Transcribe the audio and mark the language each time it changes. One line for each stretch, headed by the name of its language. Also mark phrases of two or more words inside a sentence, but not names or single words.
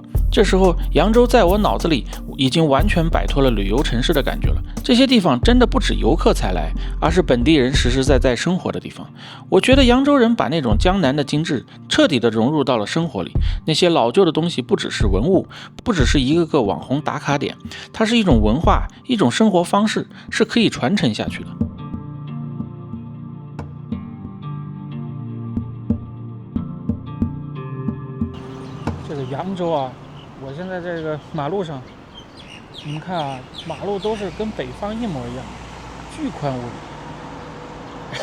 Chinese: 這時候揚州在我腦子裡已經完全擺脫了旅遊城市的感覺了。這些地方真的不止遊客才來，而是本地人實實在在生活的地方。我覺得揚州人把那種江南的精緻徹底的融入到了生活裡。那些老舊的東西不只是文物，不只是一個個網紅打卡點，它是一種文化，一種生活方式，是可以傳承下去的。這個揚州啊，我現在這個馬路上，你們看啊，馬路都是跟北方一模一樣，巨寬無比。